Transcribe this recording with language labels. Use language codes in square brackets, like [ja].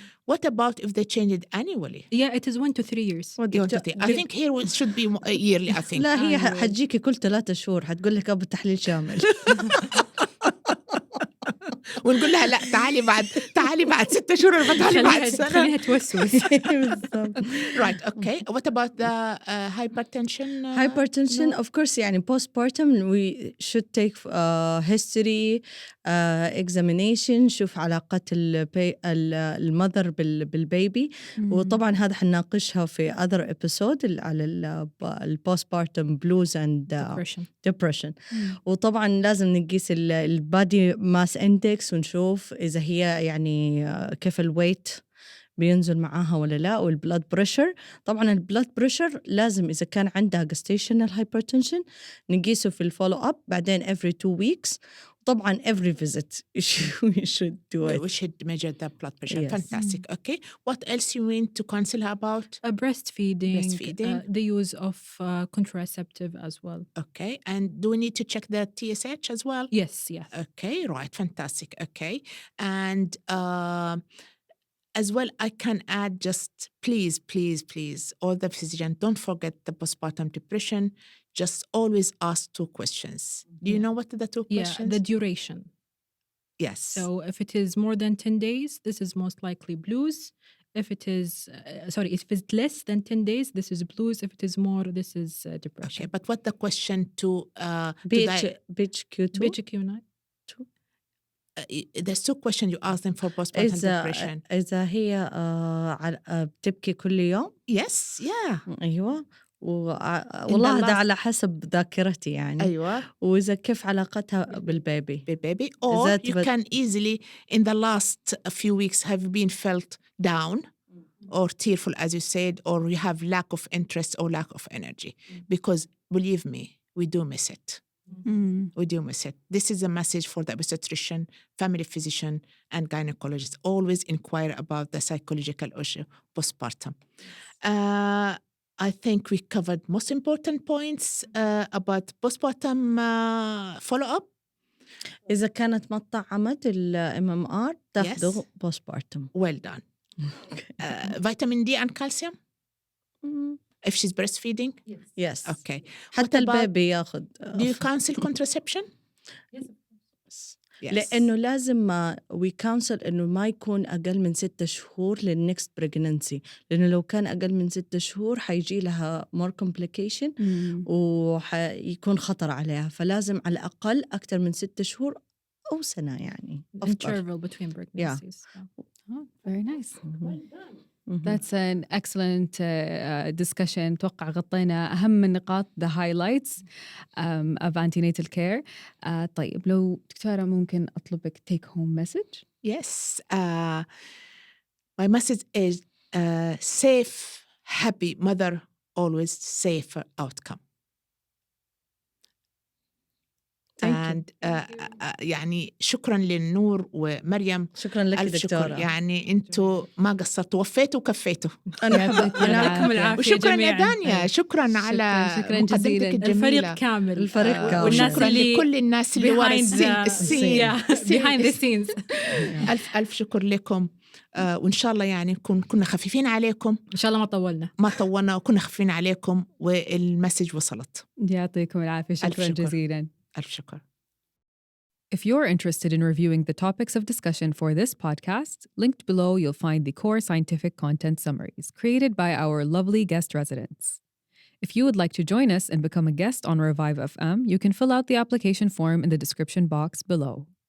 [en] What about if they change it annually? Yeah, it is 1 to 3 years. I think here it should be yearly, I think. [ar] لا هي حتجيكي كل 3 شهور حتقول لك أبو تحليل شامل. ونقول لها لا تعالي بعد 6 شهور ولا تعالي بعد سنة. خليها توسوس. [en] Right, okay. What about the hypertension? Hypertension, of course, [ar] يعني [en] postpartum we should take history, examination، [ar] نشوف علاقة المذر بالبيبي، وطبعا هذا حنناقشها في [en] other episode [ar] على [en] postpartum blues and depression. [ar] وطبعا لازم نقيس البادي ماس اندكس ونشوف إذا هي يعني كيف الويت بينزل معاها ولا لا، والبلاد بريشر. طبعا البلاد بريشر لازم إذا كان عندها gestational hypertension نقيسه في الفولو أب، بعدين [en] every 2 weeks. [ar] طبعا [en] every visit we should do it. We should measure the blood pressure. Yes. Fantastic. Okay. What else you mean to counsel her about? Breastfeeding. The use of contraceptive as well. Okay. And do we need to check the TSH as well? Yes. Okay. Right. Fantastic. Okay. And as well, I can add just please, all the physicians, don't forget the postpartum depression. Just always ask 2 questions. Do you know what are the 2 questions? The duration. Yes. So if it is more than 10 days, this is most likely blues. If it is, if it's less than 10 days, this is blues. If it is more, this is depression. Okay, but what the question to BHQ2? BHQ9. there's two questions you ask them for postpartum depression. [ar] إذا هي بتبكي كل يوم. [en] Yes, yeah. [ar] أيوة. والله هذا على حسب ذاكرتي يعني. أيوة. وإذا كيف علاقتها بالبيبي. [en] Or you can easily in the last few weeks have been felt down or tearful, as you said, or you have lack of interest or lack of energy. Because believe me, we do miss it. We do miss it. This is a message for the obstetrician, family physician, and gynecologist. Always inquire about the psychological issue postpartum. I think we covered most important points about postpartum follow-up. [ar] إذا كانت ما طعمت MMR تاخده postpartum. [en] Well done. Vitamin D and calcium? If she's breastfeeding? Yes. Okay. [ar] حتى البيبي ياخد. [en] Do you counsel contraception? Yes. [ar] لأنه لازم [en] we counsel [ar] إنه ما يكون أقل من 6 شهور لل [en] next pregnancy، [ar] لأنه لو كان أقل من 6 شهور حيجي لها [en] more complication [ar] ويكون خطر عليها، فلازم على الأقل أكثر من 6 شهور أو سنة يعني. [en] Interval between pregnancies. Oh, very nice. That's an excellent discussion. [ar] توقع غطينا أهم النقاط [en] the highlights of antenatal care. [ar] طيب لو دكتورة ممكن أطلبك [en] take home message. Yes. My message is safe, happy mother, always safer outcome. and [ar] يعني شكرا للنور ومريم. شكرا لك دكتورة. يعني انتوا ما قصرتوا وفيتوا وكفيتوا. انا لكم العافية. وشكرا يا دانيا، شكرا على مقدمتك الجميلة. الفريق كامل. الفريق كامل. وشكرا لكل الناس اللي ورا السين [en] behind the scenes. [ar] ألف شكر لكم. وإن شاء الله يعني كنا خفيفين عليكم. إن شاء الله ما طولنا وكنا خفيفين عليكم والمسج وصلت. يعطيكم العافية. شكرا جزيلا. ألف شكر. [en] If you're interested in reviewing the topics of discussion for this podcast, linked below you'll find the core scientific content summaries created by our lovely guest residents. If you would like to join us and become a guest on ReviveFM, you can fill out the application form in the description box below.